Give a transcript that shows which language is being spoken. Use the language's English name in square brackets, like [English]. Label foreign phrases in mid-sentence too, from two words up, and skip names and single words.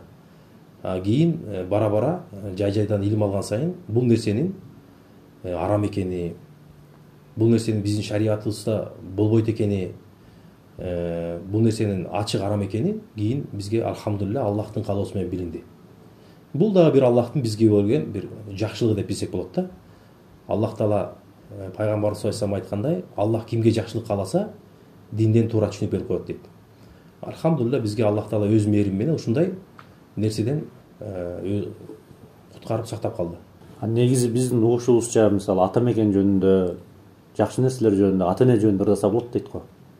[Kyrgyz] Кийин бара бара жай жайдан илим алган сайын бул нерсенин арам экени, бул нерсенин биздин шариятыбызда болбойт экени, бул нерсенин ачык арам экени кийин бизге алхамдулилля Аллахтын каалоосу менен билинди. Бул дагы бир Аллахтын бизге берген бир жакшылыгы деп билсек болот да. Аллах Таала пайгамбарыбыз [Arabic] صلى الله عليه وسلم [Kyrgyz] айткандай, Аллах кимге жакшылык кааласа, динден туура түшүнүп берип коет дейт. Алхамдулилля бизге Аллах Таала өз мээрими менен ушундай нерседен куткарып сактап калды. Негизи биздин угушубузча мисалы ата мекен жөнүндө, жакшы нерселер жөнүндө, ата эне жөнүндө ырдаса болот дейт го.